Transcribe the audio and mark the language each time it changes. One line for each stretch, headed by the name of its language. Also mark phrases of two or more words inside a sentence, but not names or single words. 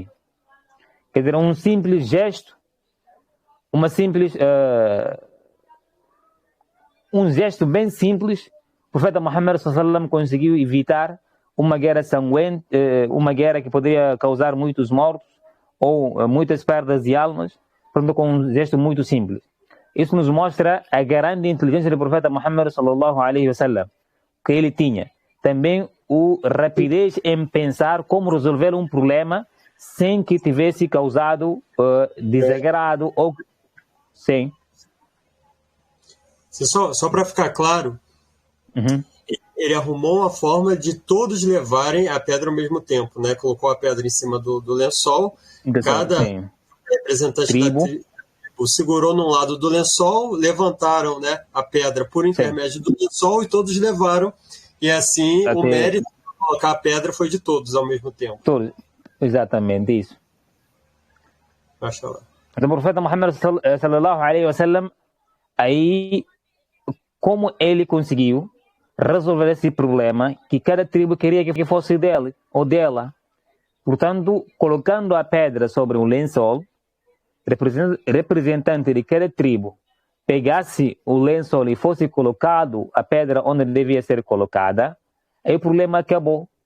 Portuguese: Quer dizer, um simples gesto, um gesto bem simples, o profeta Muhammad sallallahu conseguiu evitar uma guerra sanguenta, uma guerra que poderia causar muitos mortos ou muitas perdas de almas, com um gesto muito simples. Isso nos mostra a grande inteligência do profeta Muhammad
Arabic: صلى الله عليه وسلم,
Portuguese: que ele tinha. Também o rapidez em pensar como resolver um problema sem que tivesse causado desagrado ou sem. Só para ficar claro, ele arrumou uma forma de todos levarem a pedra ao mesmo tempo, né? Colocou a pedra em cima do lençol, cada representante da tribo segurou num lado do lençol, levantaram, né, a pedra por intermédio do lençol e todos levaram, e assim o mérito de colocar a pedra foi de todos ao mesmo tempo. Todos. Exatamente isso. Mashallah. Então, o profeta Muhammad
Arabic: صلى الله عليه وسلم,
Portuguese: aí, como ele conseguiu resolver esse problema que cada tribo queria que fosse dele ou dela. Portanto, colocando a pedra sobre um lençol, representante de cada tribo pegasse o lençol e fosse colocado a pedra onde devia ser colocada, aí o problema acabou.